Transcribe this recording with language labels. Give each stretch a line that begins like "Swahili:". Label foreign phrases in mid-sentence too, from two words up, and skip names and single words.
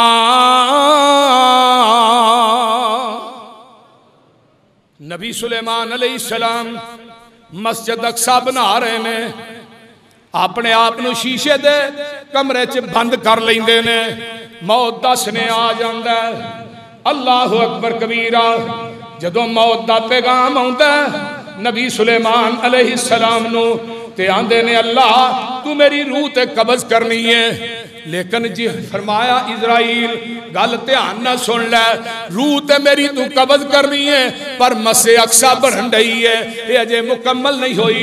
Punjabi: نبی سلیمان علیہ السلام مسجد اقصیٰ بنا رہے نے، اپنے آپ نوں شیشے دے کمرے چ بند کر لیندے نے. موت دا سنیہا آ جاندا ہے.
Arabic: الله أكبر كبيرا.
Punjabi: جدوں موت دا پیغام آؤندا نبی سلیمان علیہ السلام نوں تے آندے نے اللہ تو میری روح تے قبض کرنی ہے. لیکن جی فرمایا عزرائیل گل دھیان نا سن لے، روح تے میری تو قبض کرنی ہے پر مسے اقصیٰ بنن ڈئی ہے، ایہ اجے مکمل نہیں ہوئی.